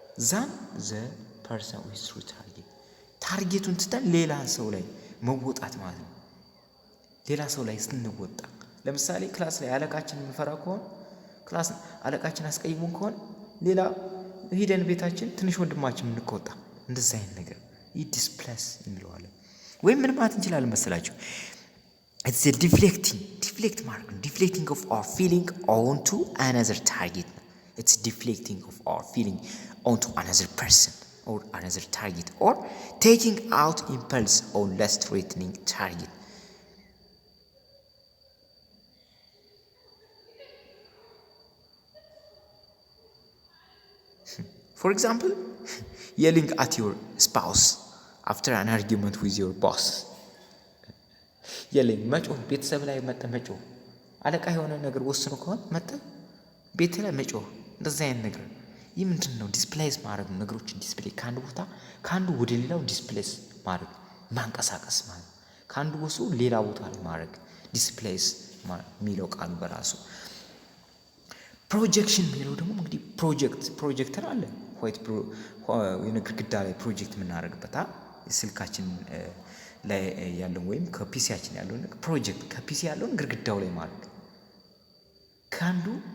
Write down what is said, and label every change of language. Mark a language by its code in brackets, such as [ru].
[en] than the person who is true target። [am] ታርጌቱን ትተን ሌላ ሰው ላይ መወጣት ማለት ነው። ሌላ ሰው ላይ ስንወጣ ለምሳሌ ክላስ ላይ አለቃችን የምንፈራ ከሆነ ክላስ አለቃችን አስቀይሙን ከሆነ ሌላ ሂደን ቤታችን ትንሽ ወንድማችን የምንቆጣ እንደዛ አይነት ነገር ይህ ዲስፕሌስ እንለዋለን። ወይም ምን ማለት እንችላለን መሰላችሁ? [en] it's a deflect [am] ማለት ነው። [en] deflecting of our feeling onto another target። it's deflecting of our feeling onto another person or another target or taking out impulse on less threatening target። For example, yelling at your spouse after an argument with your boss። [am] yelling መጮህ ቤተሰብ ላይ መጮህ አለቃ የሆነ ነገር ወስኖ ከሆነ ቤት ላይ መጮህ እንደዛ አይነት ነገር ይህ ምንድን ነው? ዲስፕሌስ ማድረግ ነው። ነገሮችን ዲስፕሌስ ከአንድ ቦታ ከአንዱ ወደ ሌላው ዲስፕሌስ ማድረግ ማንቀሳቀስ ማለት ከአንዱ ወስዶ ሌላ ቦታ ላይ ማድረግ ዲስፕሌስ የሚለው ቃሉ በራሱ። ፕሮጀክሽን የሚለው ደግሞ እንግዲህ ፕሮጀክተር አለ ዋይት ግድግዳ ላይ ፕሮጀክት የምናደርግበት ስልካችን ላይ ያለውን ወይም ከፒሲያችን ያለውን ፕሮጀክት ከፒሲ ያለውን ግድግዳው ላይ ማድረግ ከአንዱ